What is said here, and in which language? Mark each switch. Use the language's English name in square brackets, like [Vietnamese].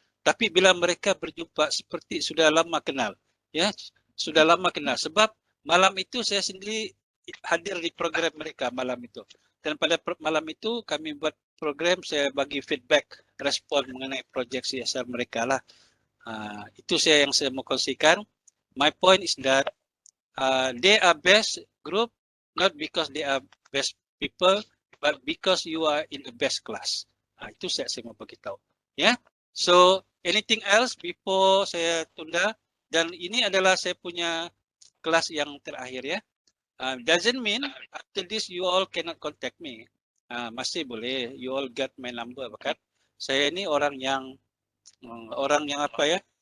[Malay] Tapi bila mereka berjumpa seperti sudah lama kenal, ya sudah lama kenal. Sebab malam itu saya sendiri hadir di program mereka malam itu. Dan pada malam itu kami buat program, saya bagi feedback, respon mengenai projek CSR mereka lah. Itu yang saya mau kongsikan. [English] My point is that they are best group, not because they are best people, but because you are in the best class. [Malay] Itu saya mau bagi tahu. Ya, [English] So anything else before [Malay] saya tunda? Dan ini adalah saya punya kelas yang terakhir ya. [English] Doesn't mean after this you all cannot contact me. [Malay] Masih boleh, [English] you all got my number, [Malay] kan? [English] Saya ini orang yang apa ya?